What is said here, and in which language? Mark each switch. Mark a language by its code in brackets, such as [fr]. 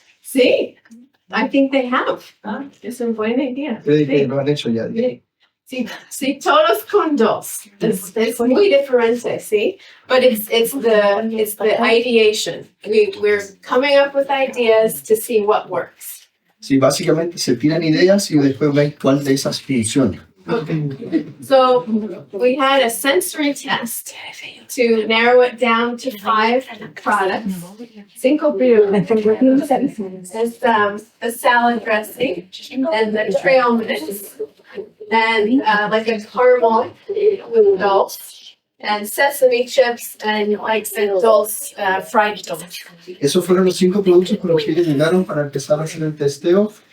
[es] Sí, [en] I think they have. [es] Es una buena idea. Creo que lo han hecho ya. Sí, todos con dos. Es muy diferente, sí. [en] But it's the ideation. We're coming up with ideas to see what works. [es] Sí, básicamente se tiran ideas y después ven cuál de esas funciona. [en] Okay. So we had a sensory test to narrow it down to 5 products. 5 [es] productos. [en] It's the salad dressing and the trail mix and like a caramel with dulce and sesame chips and like the dulce fried dulce. [es] Esos fueron los 5 productos con los que ellos llegaron para empezar a hacer el testeo.